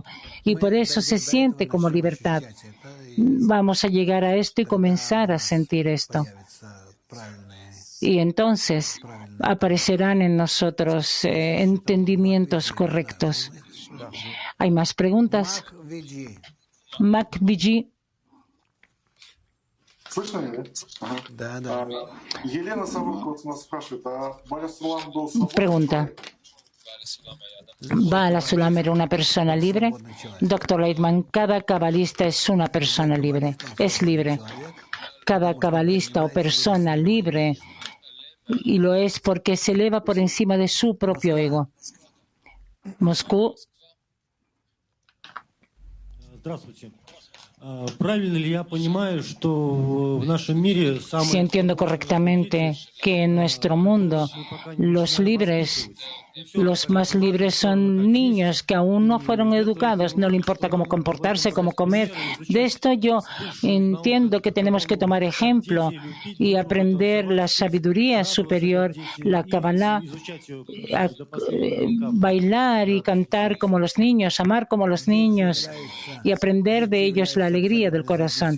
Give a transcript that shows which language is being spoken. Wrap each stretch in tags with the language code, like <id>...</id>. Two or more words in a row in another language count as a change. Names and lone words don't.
<es>Y por eso se siente como libertad. Vamos a llegar a esto y comenzar a sentir esto. Y entonces aparecerán en nosotros entendimientos correctos. ¿Hay más preguntas? Mac VG.</es> <ru>Слышно меня? Ага. Да, да. Елена Савурко вот нас спрашивает, а Валя Сулам был свободный</ru> <es>Pregunta.</es> <ru>человек?</ru> <es>¿Bala Sulam era una persona libre? Doctor Leitman, cada cabalista es una persona libre, es libre. Cada cabalista o persona libre, y lo es porque se eleva por encima de su propio ego. Moscú.</es> <ru>Здравствуйте. Правильно ли я понимаю, что в нашем мире</ru> <es>Si entiendo correctamente que en nuestro mundo los libres, los más libres son niños que aún no fueron educados, no le importa cómo comportarse, cómo comer. De esto yo entiendo que tenemos que tomar ejemplo y aprender la sabiduría superior, la Kabbalah, bailar y cantar como los niños, amar como los niños y aprender de ellos la alegría del corazón.</es>